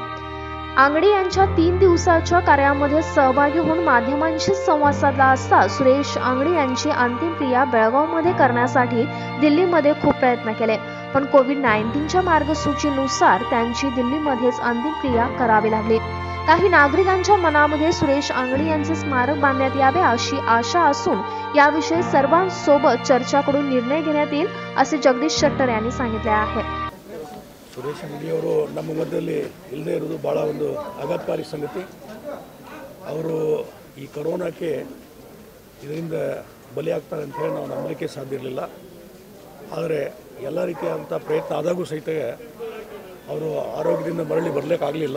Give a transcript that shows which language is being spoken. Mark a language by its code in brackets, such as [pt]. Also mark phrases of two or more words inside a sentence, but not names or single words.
[mr] अंगडी यांच्या 3 दिवसाच्या कार्यामध्ये सहभागी होऊन माध्यमांशी संवाद साधला असता सुरेश अंगडी यांची अंतिम क्रिया बेळगावमध्ये करण्यासाठी दिल्लीमध्ये खूप प्रयत्न केले, पण कोविड-19च्या मार्गसूचीनुसार त्यांची दिल्लीमध्येच अंतिम क्रिया करावी लागली। काही नागरिकांच्या मनामध्ये सुरेश अंगडी यांचे स्मारक बांधण्यात यावे अशी आशा असून याविषयी सर्वांसोबत चर्चा करून निर्णय घेण्यात येईल असे जगदीश शेट्टर यांनी सांगितले आहे। [kn] ಸುರೇಶ್ ಅಂಗಡಿಯವರು ನಮ್ಮ ಮಧ್ಯದಲ್ಲಿ ಇಲ್ಲದೇ ಇರೋದು ಭಾಳ ಒಂದು ಆಘಾತಕಾರಿ ಸಂಗತಿ। ಅವರು ಈ ಕೊರೋನಾಕ್ಕೆ ಇದರಿಂದ ಬಲಿಯಾಗ್ತಾರೆ ಅಂತ ಹೇಳಿ ನಾವು ನಂಬಲಿಕ್ಕೆ ಸಾಧ್ಯ ಇರಲಿಲ್ಲ। ಆದರೆ ಎಲ್ಲ ರೀತಿಯಾದಂಥ ಪ್ರಯತ್ನ ಆದಾಗೂ ಸಹಿತ ಅವರು ಆರೋಗ್ಯದಿಂದ ಮರಳಿ ಬರಲಿಕ್ಕಾಗಲಿಲ್ಲ।